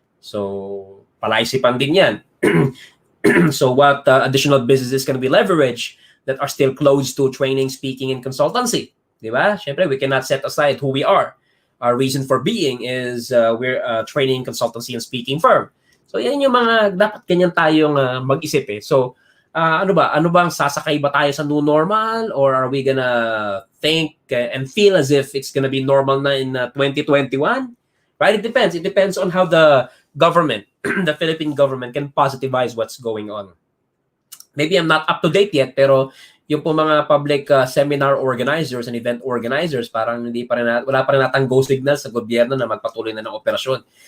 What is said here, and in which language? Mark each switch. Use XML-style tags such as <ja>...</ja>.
<en>So, palaisipan din yan. So, what additional businesses can be leveraged that are still close to training, speaking, and consultancy? Di ba? Siyempre, we cannot set aside who we are. our reason for being is we're a training, consultancy, and speaking firm.</en> <tl>So yan yung mga dapat ganyan tayong mag-isip eh. So ano ba? Ano bang sasakay ba tayo sa new normal,</tl> <en>or are we gonna think and feel as if it's gonna be normal na in 2021? Right? It depends. It depends on how the government, the Philippine government, can positivize what's going on. Maybe I'm not up to date yet,</en> <tl>pero yung po mga public seminar organizers and event organizers, parang wala pa rin natang go signal sa gobyerno na magpatuloy na ng operasyon.</tl>